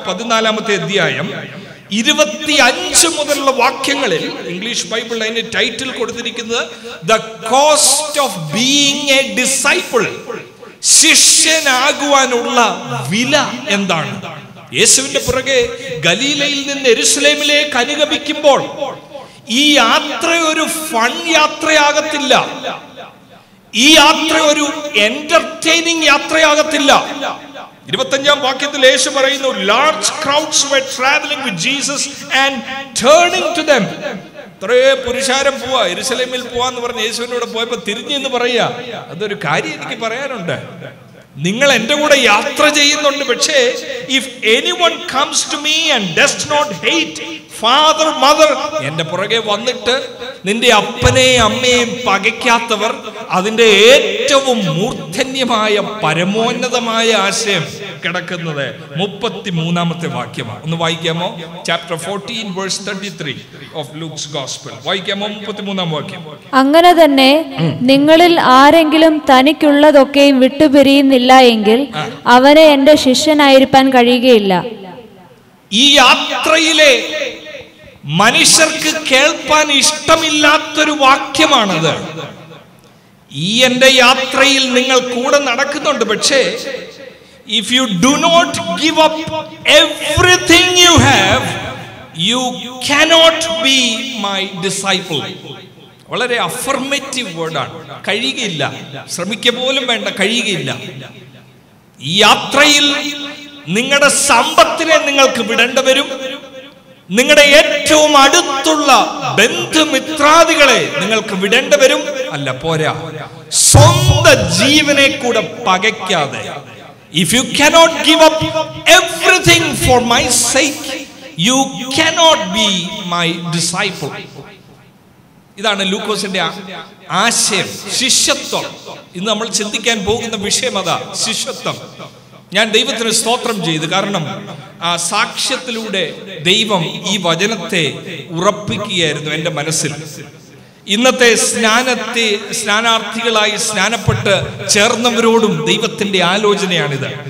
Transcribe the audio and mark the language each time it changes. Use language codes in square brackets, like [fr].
[ml] 14-ാമത്തെ അധ്യായം 25 മുതലുള്ള വാക്യങ്ങളിൽ ഇംഗ്ലീഷ് ബൈബിൾ അതിന് ടൈറ്റിൽ കൊടുത്തിരിക്കുന്നത് [en] The cost of being a disciple. [ml] ശിഷ്യനാകുവാനുള്ള വില എന്താണ്? യേശുവിന്റെ പുറകെ ഗലീലയിൽ നിന്ന് യെരൂശലേമിലേക്ക് അനുഗമിക്കുമ്പോൾ ഈ യാത്ര ഒരു ഫൺ യാത്രയാകത്തില്ല. ഈ യാത്ര ഒരു എന്റർടൈനിങ് യാത്രയാകത്തില്ല. 25-ാം വാക്യത്തിൽ യേശു പറയുന്നു, [en] large crowds were traveling with Jesus and turning to them. [ml] ഇത്രേ പുരുഷാരം പോവാ, യെരൂശലേമിൽ പോവാന്ന് പറഞ്ഞ് യേശുവിനോട് പോയപ്പോ തിരിഞ്ഞു എന്ന് പറയാ. അതൊരു കാര്യം എനിക്ക് പറയാനുണ്ട്. നിങ്ങൾ എന്റെ കൂടെ യാത്ര ചെയ്യുന്നുണ്ട്, പക്ഷേ [en] if anyone comes to me and does not hate father mother, [ml] എന്റെ പുറകെ വന്നിട്ട് നിന്റെ അപ്പനെയും അമ്മയെയും പകയ്ക്കാത്തവർ, അതിന്റെ ഏറ്റവും മൂർധന്യമായ പരമോന്നതമായ ആശയം കിടക്കുന്നത് 33-ാമത്തെ വാക്യമാണ്. ഒന്ന് വായിക്കാമോ? [en] Chapter 14 verse 33 of Luke's Gospel. [ml] വായിക്കാമോ 33-ാം വാക്യം? അങ്ങനെ തന്നെ നിങ്ങളിൽ ആരെങ്കിലും തനിക്കുള്ളതൊക്കെയും വിട്ടുപിരിയുന്നില്ല എങ്കിൽ അവനെ എന്റെ ശിഷ്യനായിരിക്കാൻ കഴിയുകയില്ല. ഈ യാത്രയിലെ മനുഷ്യർക്ക് കേൾപ്പാൻ ഇഷ്ടമില്ലാത്തൊരു വാക്യമാണത്. ഈ എന്റെ യാത്രയിൽ നിങ്ങൾ കൂടെ നടക്കുന്നുണ്ട്, പക്ഷേ [en] if you do not give up everything you have, you cannot be my disciple. [ml] വളരെ അഫർമേറ്റീവ് വേർഡാണ്. കഴിയുകയില്ല, ശ്രമിക്കുക പോലും വേണ്ട, കഴിയുകയില്ല. ഈ യാത്രയിൽ നിങ്ങളുടെ സമ്പത്തിനെ നിങ്ങൾക്ക് വിടേണ്ടി വരും. നിങ്ങളുടെ ഏറ്റവും അടുത്തുള്ള ബന്ധുമിത്രാദികളെ നിങ്ങൾക്ക് വിടേണ്ടി വരും. അല്ല പോരാ, സ്വന്തം ജീവനെ കൂടെ പകയ്ക്കാതെ, [en] if you cannot give up everything for my sake, you cannot be my disciple. [ml] ഇതാണ് ലൂക്കോസിന്റെ ആശയം, ശിഷ്യത്വം. ഇന്ന് നമ്മൾ ചിന്തിക്കാൻ പോകുന്ന വിഷയം അതാ, ശിഷ്യത്വം. ഞാൻ ദൈവത്തിന് സ്തോത്രം ചെയ്തു, കാരണം ആ സാക്ഷ്യത്തിലൂടെ ദൈവം ഈ വചനത്തെ ഉറപ്പിക്കുകയായിരുന്നു എൻ്റെ മനസ്സിൽ. ഇന്നത്തെ സ്നാനാർത്ഥികളായി സ്നാനപ്പെട്ട് ചേർന്നവരോടും ദൈവത്തിന്റെ ആലോചനയാണിത്.